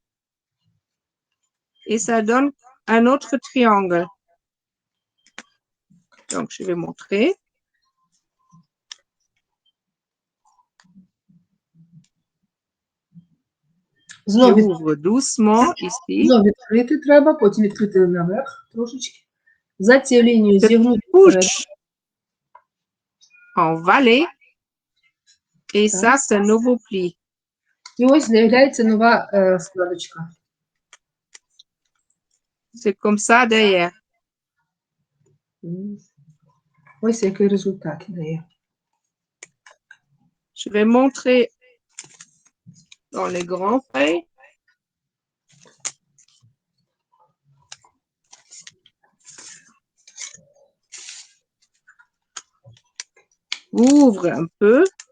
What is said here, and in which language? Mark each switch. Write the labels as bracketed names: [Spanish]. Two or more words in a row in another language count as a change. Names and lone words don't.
[French] Et ça donne un autre triangle. Donc, je vais montrer. [Ukrainian] Знов [French] J'ouvre doucement ici. [Ukrainian] відкрити треба, потім відкрити наверх трошечки. За цією лінією [French] Je [Ukrainian] зігнути вперед. [French] couche en vallée. Et ça, c'est un nouveau pli. [Ukrainian] І ось з'являється нова складочка. [French] C'est comme ça derrière. [Ukrainian] Ось який результат дає. [French] Je vais montrer dans les grands feuilles. Ouvre un peu.